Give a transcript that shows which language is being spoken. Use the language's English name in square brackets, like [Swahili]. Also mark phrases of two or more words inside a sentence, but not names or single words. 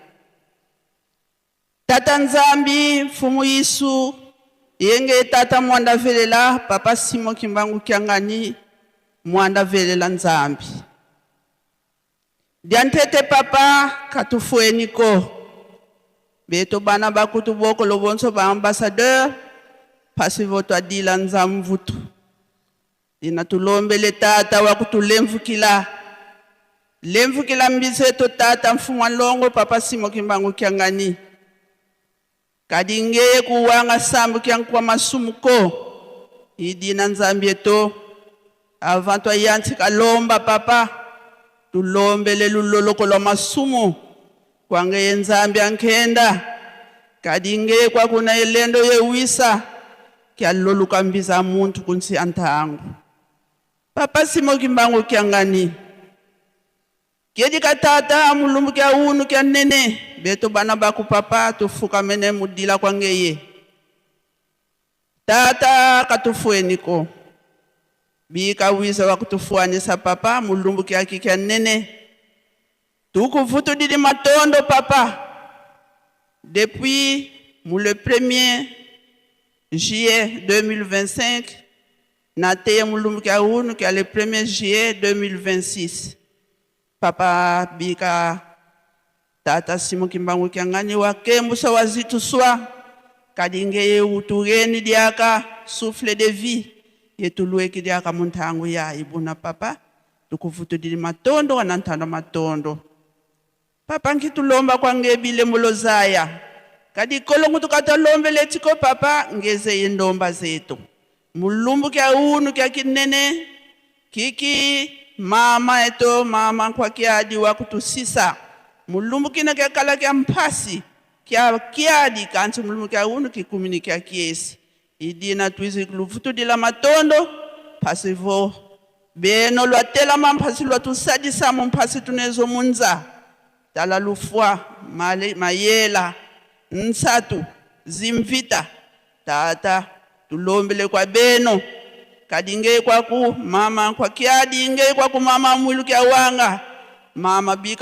[Kongo] tata nzambi mfumu Yesu yenge tata mwanda velela papa Simo Kimbangu Kyangani mwanda velela nzambi diantete papa katufueniko beto bana bakutu boko lobonso ba ambassadeur pasi voto adila nzamvutu ina tulombele tata wakutulemvukila lemvukila mbizeto tata mfumu Longo papa Simo Kimbangu Kyangani kadinge kuwanga sambu kyankwa masumuko idina nzambi eto avanto ayanti kalomba papa tulombele luloloko lo masumu kwange nzambi ankenda kadinge kwa kuna elendo yewisa kyaloluka mbiza muntu kunsi antangu papa Simo Kimbangu Kyangani kedi katata mulumbu kya unu kya nene beto bana baku papa tufuka mene mudila kwangeye tata katufueniko bika wisa wakutufuanisa papa mulumbu kya kya nene tukuvutu didi matondo papa [French] depuis le 1er juillet 2025 [Kongo] nateye mulumbu kya unu kya [French] le 1er juillet 2026 [Kongo] papa bika tata Simo Kimbangu Kyangani wakembusa wazitu swa kadingeye utugeni diaka [French] souffle de vie [Kongo] yetulueki diaka muntangu ya ibuna papa tukuvutu dili matondo wanantanda matondo papa nkitulomba kwange bile mulozaya kadi kolongu tukatalombe letiko papa ngeze yendomba zetu mulumbu kya unu kya kinene kiki mama eto mama kwa kiadi wakutusisa mulumbu kina kya kala kya mpasi kya kiadi kansi mulumbu kya unu kikumini kya kiesi idina tuizi lufutu dila matondo pasivo beno lwatela mampasi lwatusadisa mumpasi tunezo munza tala lufwa mayela nsatu zimvita tata tulombele kwa beno kadinge kwa ku mama kwa kiadi inge kwa ku mama mwilu kya wanga mama bika